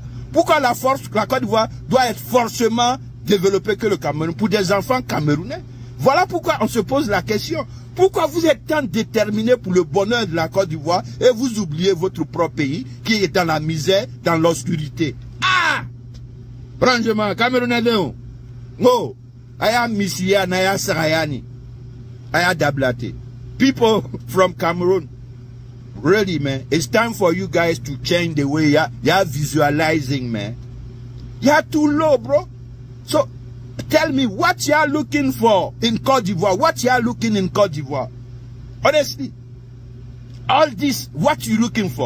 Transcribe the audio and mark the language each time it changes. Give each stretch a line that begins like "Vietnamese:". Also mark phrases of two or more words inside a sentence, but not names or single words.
French: Pourquoi la Côte d'Ivoire doit être forcément développée que le Cameroun pour des enfants camerounais? Voilà pourquoi on se pose la question. Pourquoi vous êtes tant déterminé pour le bonheur de la Côte d'Ivoire et vous oubliez votre propre pays qui est dans la misère, dans l'obscurité? Ah! Franchement, Camerounais, oh, aya misiya naya sarayani, aya dablate.
English: People from Cameroon, really, man, it's time for you guys to change the way you're visualizing, man. You're too low, bro. So, tell me what you're looking for in Côte d'Ivoire. What you're looking in Côte d'Ivoire. Honestly, all this, what you looking for?